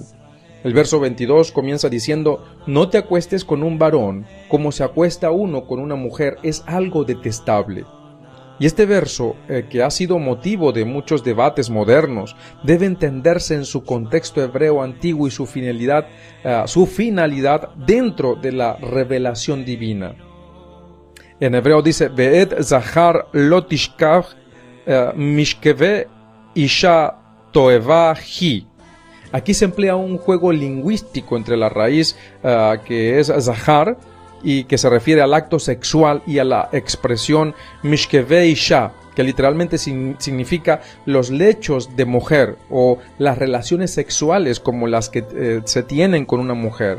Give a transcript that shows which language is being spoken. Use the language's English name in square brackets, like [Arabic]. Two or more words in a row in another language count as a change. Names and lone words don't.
[Spanish] El verso 22 comienza diciendo: «No te acuestes con un varón, como se acuesta uno con una mujer, es algo detestable». Y este verso, que ha sido motivo de muchos debates modernos, debe entenderse en su contexto hebreo antiguo y su finalidad dentro de la revelación divina. En hebreo dice: [Hebrew] «ואת זכר לא תשכב משכבי אשה תועבה הוא». [Spanish] Aquí se emplea un juego lingüístico entre la raíz que es zahar, y que se refiere al acto sexual, y a la expresión [Hebrew] משכבי אשה, [Spanish] que literalmente significa los lechos de mujer o las relaciones sexuales como las que se tienen con una mujer.